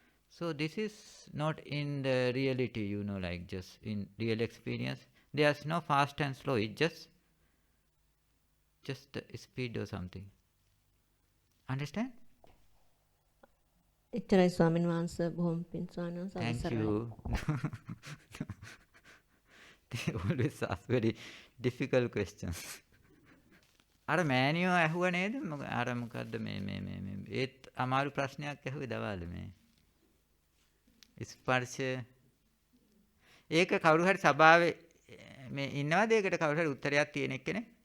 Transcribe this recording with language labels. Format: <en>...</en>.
<en>So this is not in the reality, like just in real experience. There's no fast and slow. It's just the speed or something. Understand?</en> <si>එච්චරයි ස්වාමීන් වහන්සේ බොහොම පිං ස්වාමීන් වහන්සේ.</si> <en>Thank you. They always ask very difficult questions.</en> <si>අර මෑනියෝ ඇහුව නේද? අර මොකද්ද මේ ඒත් අමාරු ප්‍රශ්නයක් ඇහුවේ දවල් මේ. ස්පර්ශය. ඒක කවුරු හරි සභාවේ මේ ඉන්නවද ඒකට කවුරු හරි උත්තරයක් තියෙන එක්කනේ?</si>